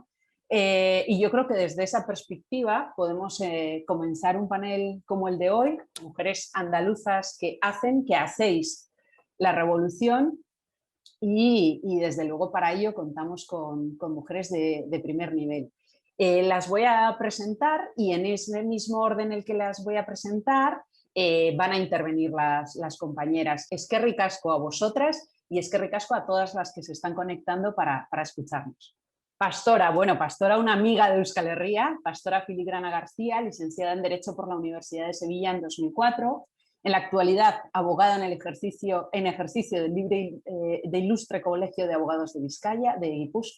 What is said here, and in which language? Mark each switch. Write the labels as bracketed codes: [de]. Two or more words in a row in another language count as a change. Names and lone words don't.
[es] Y yo creo que desde esa perspectiva podemos comenzar un panel como el de hoy, mujeres andaluzas que hacéis la revolución, y desde luego para ello contamos con mujeres de primer nivel. Las voy a presentar y en ese mismo orden en el que las voy a presentar van a intervenir las compañeras. [eu] Eskerrik asko [es] a vosotras y [eu] eskerrik asko [es] a todas las que se están conectando para escucharnos. Pastora, una amiga de Euskal Herria, Pastora Filigrana García, licenciada en Derecho por la Universidad de Sevilla en 2004, en la actualidad abogada en ejercicio del libre de Ilustre Colegio de Abogados de Vizcaya, de